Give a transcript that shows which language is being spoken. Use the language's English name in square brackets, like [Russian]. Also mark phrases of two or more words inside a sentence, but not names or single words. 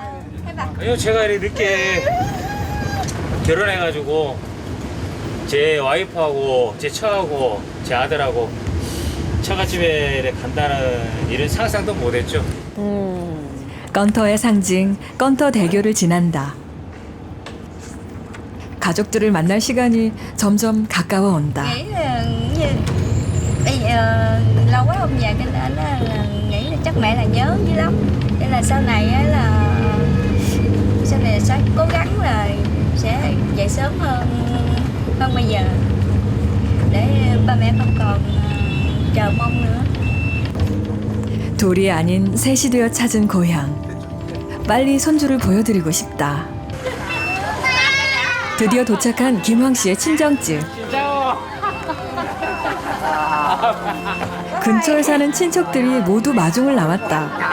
[Korean] 제가 이렇게 늦게 결혼해가지고 제 와이프하고 제 처하고 제 아들하고 처갓집에 이렇게 간다는 이런 상상도 못했죠. 건터의 상징, 건터 대교를 지난다. 가족들을 만날 시간이 점점 가까워 온다. [Vietnamese] Bây giờ lâu quá không về cho nên là nghĩ là chắc mẹ là nhớ dữ lắm. Nên là sau này á là sẽ cố gắng là sẽ về sớm hơn bây giờ để ba mẹ không còn chờ mong nữa. [Korean] 둘이 아닌 셋이 되어 찾은 고향. 빨리 손주를 보여드리고 싶다. 드디어 도착한 김황 씨의 친정집. 근처에 사는 친척들이 모두 마중을 나왔다.